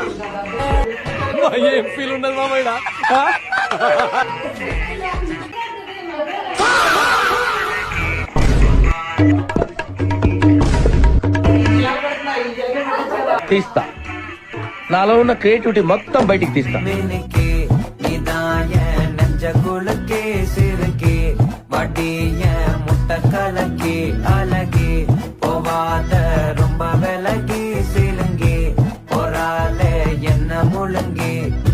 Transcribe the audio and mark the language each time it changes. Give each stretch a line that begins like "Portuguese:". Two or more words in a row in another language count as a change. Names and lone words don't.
Telugu: ఏం ఫీల్ ఉండదు మామయ్య. తీస్తా, నాలో ఉన్న క్రియేటివిటీ మొత్తం బయటికి తీస్తా.
Tamil: முட்டக்கலக்கி அழகி போவாத ரொம்ப விலகி சிலுங்கி ஒரு ஆளே என்ன முழுங்கி